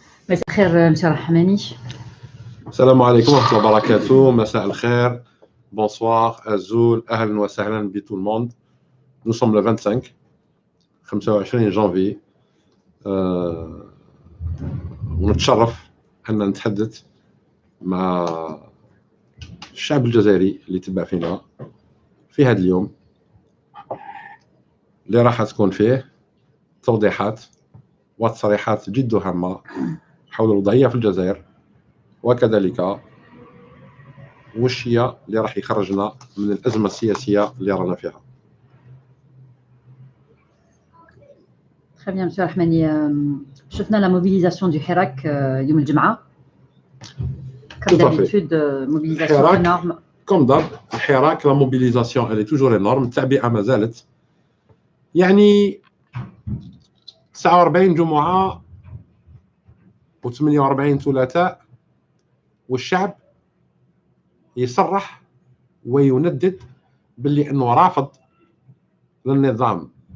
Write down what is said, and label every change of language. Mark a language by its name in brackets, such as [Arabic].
[Arabic] مساء الخير مسيو الرحماني. السلام عليكم ورحمة الله وبركاته. مساء الخير، bonsoir, azul, أهلا وسهلا [French] بتو الموند. Nous sommes le 25 جانفي. [Arabic] ونتشرف أن نتحدث مع الشعب الجزائري اللي تبع فينا في هذا اليوم اللي راح تكون فيه توضيحات وتصريحات جد هامة حول الوضعية في الجزائر، وكذلك وش هي اللي راح يخرجنا من الأزمة السياسية اللي رانا فيها. [French] Très bien [Arabic] مسيو الرحماني. شفنا [French] لا موبيليزاسيون دو [Arabic] حراك يوم الجمعة. [French] Comme d'habitude, mobilisation énorme. Comme d'hab, [Arabic] الحراك [French] لا موبيليزاسيون elle est toujours énorme. [Arabic] التعبئة ما زالت، يعني 49 جمعة و48 ثلاثاء، والشعب يصرح ويندد باللي انه رافض للنظام.